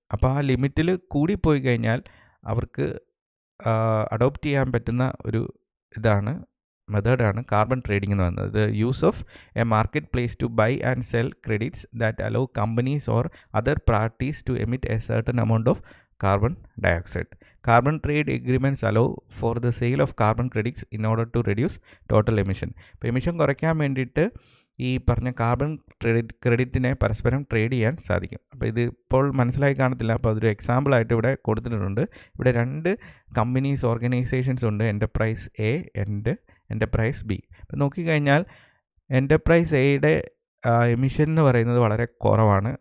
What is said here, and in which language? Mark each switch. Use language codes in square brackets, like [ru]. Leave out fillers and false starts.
[ml] അപ്പോൾ ആ ലിമിറ്റിൽ കൂടിപ്പോയി കഴിഞ്ഞാൽ അവർക്ക് അഡോപ്റ്റ് ചെയ്യാൻ പറ്റുന്ന ഒരു മെത്തേഡാണ് കാർബൺ ട്രേഡിംഗ് എന്ന് പറയുന്നത്. [en] Use of a market place to buy and sell credits that allow companies or other parties to emit a certain amount of carbon dioxide. Carbon trade agreements allow for the sale of carbon credits in order to reduce total emission. [ml] ഇപ്പോൾ emission കുറയ്ക്കാൻ വേണ്ടിയിട്ട് ഈ പറഞ്ഞ carbon ക്രെഡിറ്റിനെ പരസ്പരം trade ചെയ്യാൻ സാധിക്കും. അപ്പോൾ ഇത് ഇപ്പോൾ മനസ്സിലായി കാണത്തില്ല. അപ്പോൾ അതൊരു എക്സാമ്പിളായിട്ട് ഇവിടെ കൊടുത്തിട്ടുണ്ട്. ഇവിടെ 2 കമ്പനീസ്, ഓർഗനൈസേഷൻസ് ഉണ്ട്, enterprise A and enterprise B. അപ്പോൾ നോക്കിക്കഴിഞ്ഞാൽ എൻ്റർപ്രൈസ് എയുടെ എമിഷൻ എന്ന് പറയുന്നത് വളരെ കുറവാണ്.